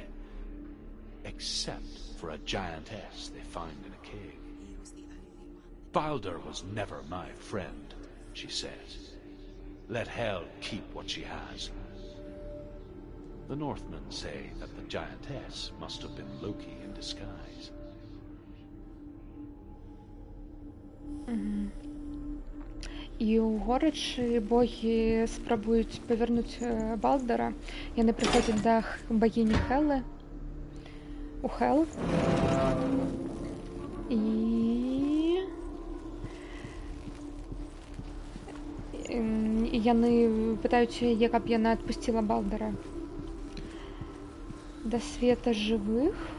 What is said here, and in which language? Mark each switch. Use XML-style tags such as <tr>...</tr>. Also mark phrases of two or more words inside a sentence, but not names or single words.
<en>Except for a giantess they find in a cave. Balder was never my friend, she says. Let Hel keep what she has. The Northmen say that the giantess must have been Loki in disguise.</en> <be>І ў горачы богі спрабуюць павярнуць Балдара. Яны прыходзяць да багіні Хелы у Хел. І яны пытаюць яе, каб яна адпусціла Балдара да света жывых.</be>